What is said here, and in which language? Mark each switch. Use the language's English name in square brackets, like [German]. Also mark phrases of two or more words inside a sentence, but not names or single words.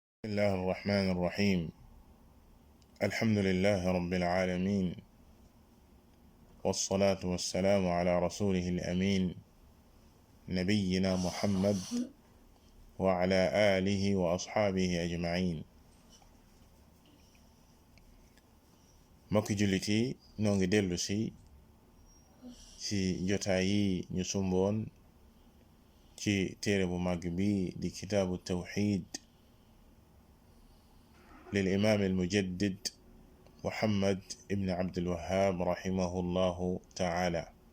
[Arabic] بسم الله الرحمن الرحيم. الحمد لله رب العالمين، والصلاة والسلام على رسوله الأمين نبينا محمد وعلى آله وأصحابه أجمعين. [Wolof] mbokki jullit yi noo ngi dellu ci jotaay yi ñu sumboon ci téere bu màgg bi di kitaabu tawxid [Arabic] للإمام المجدد [Wolof] Muhammad ibn Abdul Wahhab [Arabic] رحمه الله تعالى.